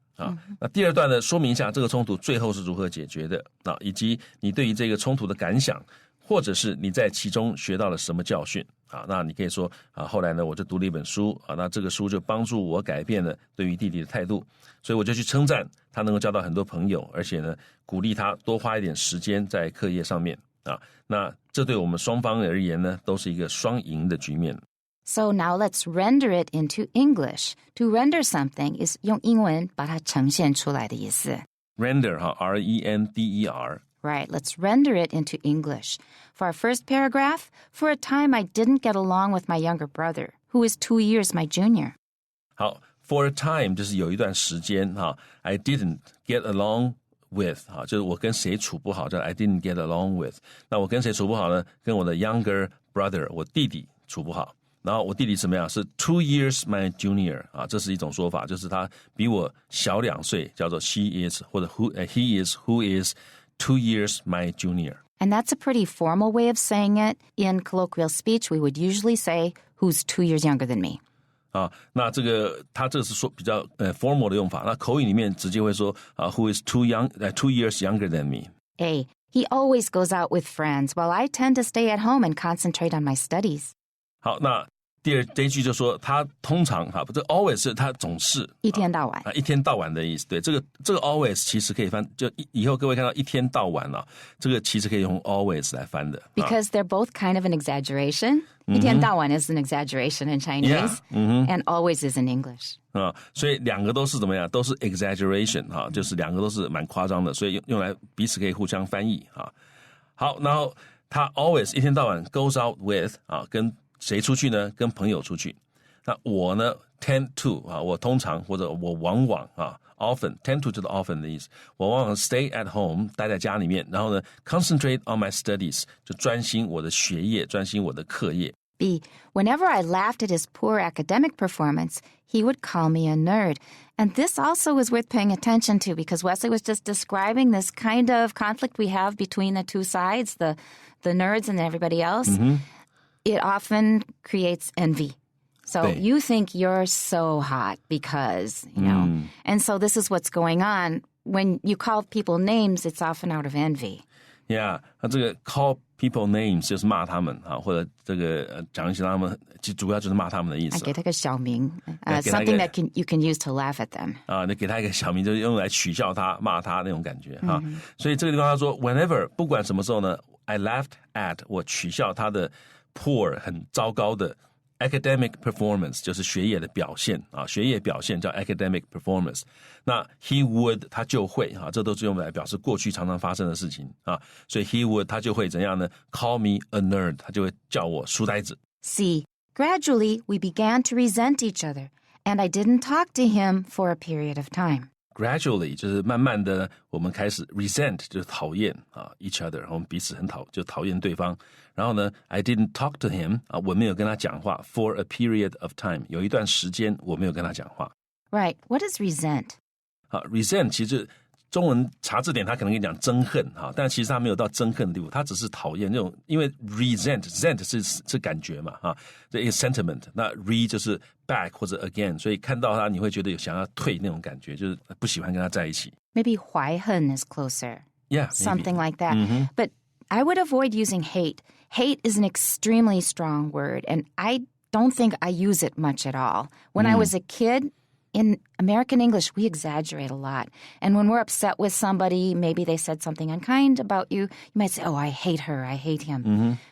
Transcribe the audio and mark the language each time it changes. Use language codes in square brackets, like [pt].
[zh] 那第二段呢，说明一下这个冲突最后是如何解决的以及你对于这个冲突的感想，或者是你在其中学到了什么教训那你可以说后来呢我就读了一本书那这个书就帮助我改变了对于弟弟的态度，所以我就去称赞他能够交到很多朋友，而且呢鼓励他多花一点时间在课业上面那这对我们双方而言呢都是一个双赢的局面。 [en] So now let's render it into English. To render something is [zh] 用英文把它呈现出来的意思。 [en] Render, R-E-N-D-E-R. Right, let's render it into English. For our first paragraph, for a time I didn't get along with my younger brother, who is 2 years my junior. [zh] 好 [en] for a time [zh] 就是有一段时间 [en] I didn't get along with [zh] 就是我跟谁处不好叫 I didn't get along with. 那我跟谁处不好呢？跟我的 younger brother 我弟弟处不好。然后我弟弟怎么样？是 [en] 2 years my junior [zh] 这是一种说法，就是他比我小2岁，叫做 she is 或者 [en] he is who is 2 years my junior。 And that's a pretty formal way of saying it. In colloquial speech, we would usually say, who's 2 years younger than me. [zh] 那这个他这个是说比较formal 的用法，那口语里面直接会说 [en] who is 2 years younger than me. A, he always goes out with friends, while I tend to stay at home and concentrate on my studies. [zh] 好，那这一句就说他通常这 always 是他总是一天到晚一天到晚的意思。对，这个 always 其实可以翻，就以后各位看到一天到晚这个其实可以用 always 来翻的。 [en] Because they're both kind of an exaggeration. 一天到晚 is an exaggeration in Chinese, and always is in English. [zh] 所以两个都是怎么样？都是 exaggeration 就是两个都是蛮夸张的，所以用来彼此可以互相翻译好，然后他 always 一天到晚 [en] goes out with [zh] 跟谁出去呢？跟朋友出去。那我呢 tend to 我通常或者我往往 [en] often tend to [zh] 就是 often 的意思。我往往 [en] stay at home [zh] 待在家里面，然后呢 [en] concentrate on my studies [zh] 就专心我的学业，专心我的课业。 [en] B, whenever I laughed at his poor academic performance, he would call me a nerd. And this also is worth paying attention to because Wesley was just describing this kind of conflict we have between the two sides, the nerds and everybody else. It often creates envy. So you think you're so hot because, and so this is what's going on. When you call people names, it's often out of envy. [zh] Yeah, 那这个 [en] call people names [zh] 就是骂他们或者这个讲一些他们，其实主要就是骂他们的意思。给他个小名， [en] something that you can use to laugh at them. [zh] 你给他一个小名，就是用来取笑他、骂他那种感觉所以这个地方他说 ，whenever 不管什么时候呢 ， [en] I laughed at [zh] 我取笑他的 poor 很糟糕的 academic performance 就是学业的表现学业表现叫 academic performance。那 he would 他就会这都是用来表示过去常常发生的事情所以 he would 他就会怎样呢 ？ [en] call me a nerd [zh] 他就会叫我书呆子。 [en] C. Gradually, we began to resent each other, and I didn't talk to him for a period of time. [zh] Gradually 就是慢慢的我们开始 resent 就是讨厌 [en] each other [zh] 我们彼此就讨厌对方。然后呢 [en] I didn't talk to him [zh] 我没有跟他讲话 [en] for a period of time [zh] 有一段时间我没有跟他讲话。 [en] Right. What is resent? [zh] resent 其实中文查字典他可能跟你讲憎恨但其实他没有到憎恨的地步，他只是讨厌那种，因为 resent 是感觉嘛这一个 sentiment， 那 re 就是 back 或者 again， 所以看到他你会觉得有想要退那种感觉，就是不喜欢跟他在一起。 [en] Maybe 怀恨 is closer. Yeah, something like that. But I would avoid using hate. Hate is an extremely strong word, and I don't think I use it much at all. When I was a kid, in American English, we exaggerate a lot. And when we're upset with somebody, maybe they said something unkind about you, you might say, oh, I hate her, I hate him.